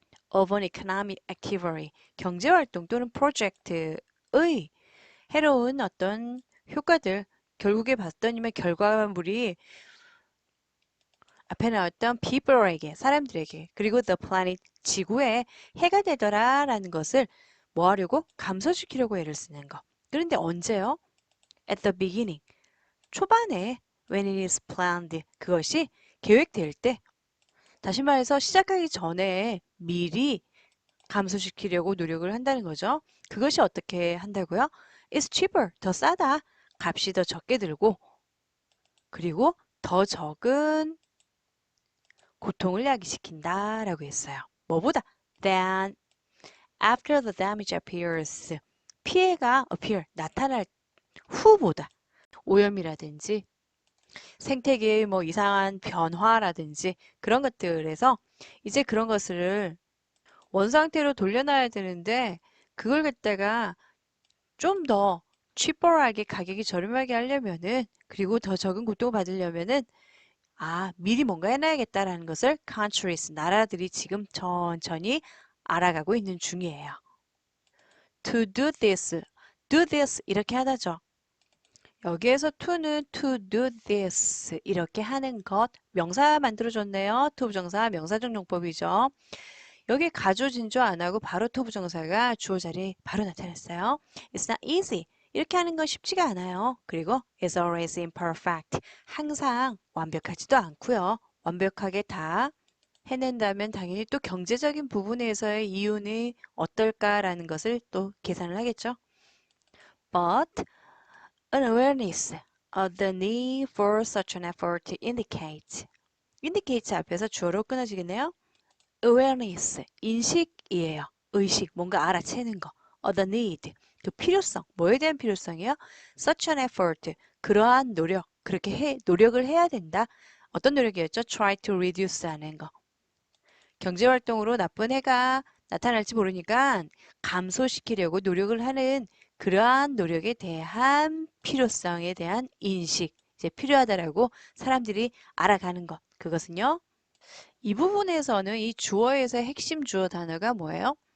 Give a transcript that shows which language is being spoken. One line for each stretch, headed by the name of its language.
Korean: of an economic activity 경제활동 또는 프로젝트의 해로운 어떤 효과들 결국에 봤더니만 결과물이 앞에 나왔던 people에게, 사람들에게, 그리고 the planet, 지구에 해가 되더라 라는 것을 뭐 하려고? 감소시키려고 애를 쓰는 거. 그런데 언제요?
English: At the beginning.
Korean: 초반에
English: when it is planned.
Korean: 그것이 계획될 때. 다시 말해서 시작하기 전에 미리 감소시키려고 노력을 한다는 거죠. 그것이 어떻게 한다고요?
English: It's cheaper.
Korean: 더 싸다. 값이 더 적게 들고 그리고 더 적은 고통을 야기시킨다 라고 했어요. 뭐보다?
English: Than after the damage appears.
Korean: 피해가 appear, 나타날 후보다. 오염이라든지 생태계의 뭐 이상한 변화라든지 그런 것들에서 이제 그런 것을 원상태로 돌려놔야 되는데 그걸 갖다가 좀 더 cheaper하게 가격이 저렴하게 하려면은 그리고 더 적은 고통을 받으려면은 미리 뭔가 해놔야겠다라는 것을 countries, 나라들이 지금 천천히 알아가고 있는 중이에요.
English: To do this, do this
Korean: 이렇게 하다죠. 여기에서 to는 to do this 이렇게 하는 것 명사 만들어줬네요. to 부정사 명사적 용법이죠. 여기 가조 진조 안 하고 바로 to 부정사가 주어 자리에 바로 나타났어요.
English: It's not easy.
Korean: 이렇게 하는 건 쉽지가 않아요.
English: 그리고 is always imperfect.
Korean: 항상 완벽하지도 않고요. 완벽하게 다 해낸다면 당연히 또 경제적인 부분에서의 이윤이 어떨까라는 것을 또 계산을 하겠죠.
English: But an awareness of the need for such an effort indicates.
Korean: indicates 앞에서 주어로 끊어지겠네요. awareness, 인식이에요. 의식, 뭔가 알아채는 거.
English: of the need,
Korean: 그 필요성. 뭐에 대한 필요성이요?
English: such an effort,
Korean: 그러한 노력. 노력을 해야 된다. 어떤 노력이었죠?
English: try to reduce
Korean: 하는 거. 경제활동으로 나쁜 해가 나타날지 모르니까 감소시키려고 노력을 하는 그러한 노력에 대한 필요성에 대한 인식, 이제 필요하다라고 사람들이 알아가는 것. 그것은요. 이 부분에서는 이 주어에서 핵심 주어 단어가 뭐예요?